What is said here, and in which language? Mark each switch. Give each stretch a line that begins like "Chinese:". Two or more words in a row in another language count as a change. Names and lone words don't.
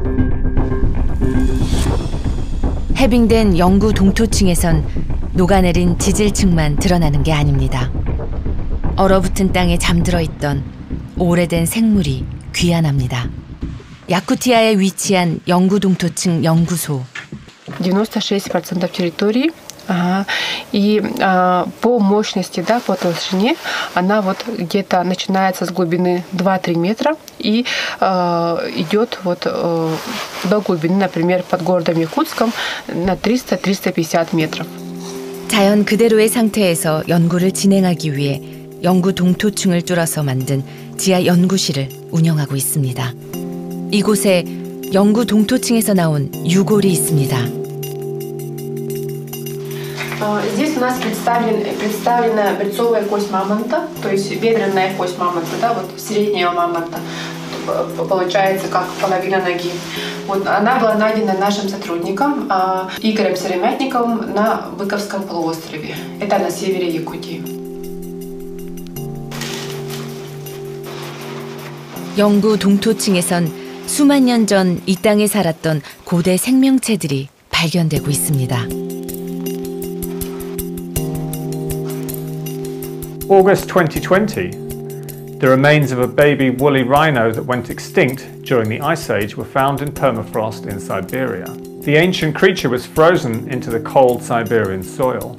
Korean: 해빙된 영구 동토층에선 녹아내린 지질층만 드러나는 게 아닙니다. 얼어붙은 땅에 잠들어 있던 오래된 생물이 귀환합니다. 야쿠티아에 위치한 영구 동토층 연구소.
Russian: 96% территории. Ага. И по мощности, да, по толщине, она вот где-то начинается с глубины 2-3 метра и идет вот до глубины, например, под городом Якутском на 300-350 метров.
Korean: 자연 그대로의 상태에서 연구를 진행하기 위해 영구 동토층을 뚫어서 만든 지하 연구실을 운영하고 있습니다. 이곳에 영구 동토층에서 나온 유골이 있습니다.
Russian: Здесь у нас представлена берцовая кость мамонта, то есть бедренная кость мамонта, да, вот среднего мамонта, получается как половина ноги. Вот она была найдена нашим сотрудником Игорем Серемятниковым на Быковском полуострове. Это на севере Якутии.
Korean: 영구 동토층에선 수만 년 전 이 땅에 살았던 고대 생명체들이 발견되고 있습니다.
English: August 2020, the remains of a baby woolly rhino that went extinct during the Ice Age were found in permafrost in Siberia. The ancient creature was frozen into the cold Siberian soil.